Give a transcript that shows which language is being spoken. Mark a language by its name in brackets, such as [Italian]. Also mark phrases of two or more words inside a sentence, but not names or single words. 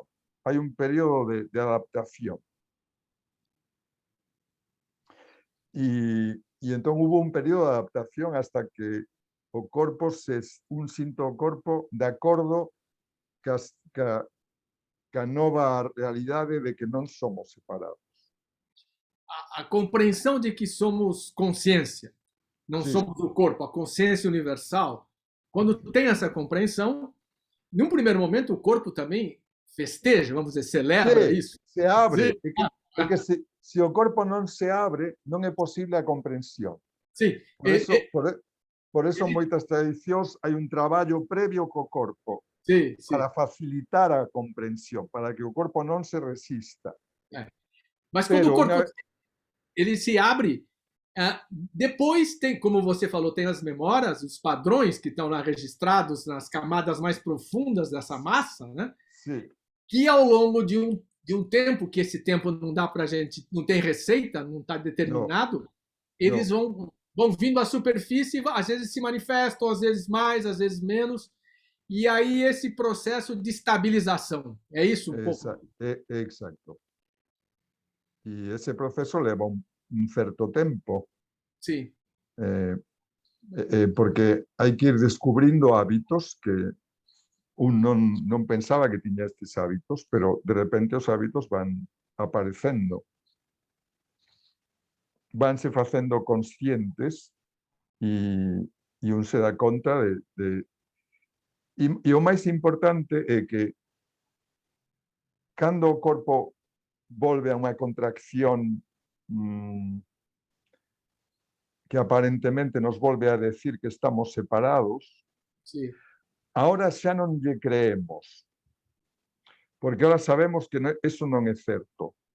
[Galician] Hai un período de adaptación. E entón hubo un período de adaptación hasta que o corpo un sinto o corpo de acordo ca nova realidade de que non somos separados. [Portuguese] A compreensão de que somos consciência, não somos o corpo, a consciência universal. Quando tem essa compreensão, num primeiro momento o corpo também festeja, vamos dizer, celebra isso. [Galician] Se abre, porque se o corpo non se abre, non é posible a comprensión. [Portuguese] Sim. [Galician] Por eso moitas tradicións hai un traballo previo co corpo para facilitar a comprensión, para que o corpo non se resista. [Portuguese] Mas quando o corpo ele se abre, depois tem, como você falou, tem as memórias, os padrões que estão lá registrados nas camadas mais profundas dessa massa, né? Sim. Que ao longo de um tempo, que esse tempo não dá para a gente, não tem receita, não está determinado, eles vão vindo à superfície, às vezes se manifestam, às vezes mais, às vezes menos, e aí esse processo de estabilização, é isso um pouco? Exato. E esse processo leva um certo tempo. Sim. [Galician] Porque hai que ir descubrindo hábitos que un non pensaba que tiña estes hábitos, pero de repente os hábitos van aparecendo. Vanse facendo conscientes e un se dá conta e o máis importante é que cando o corpo volve a unha contracción que aparentemente nos volve a decir que estamos separados, ahora xa non lle creemos, porque ahora sabemos que eso non é certo.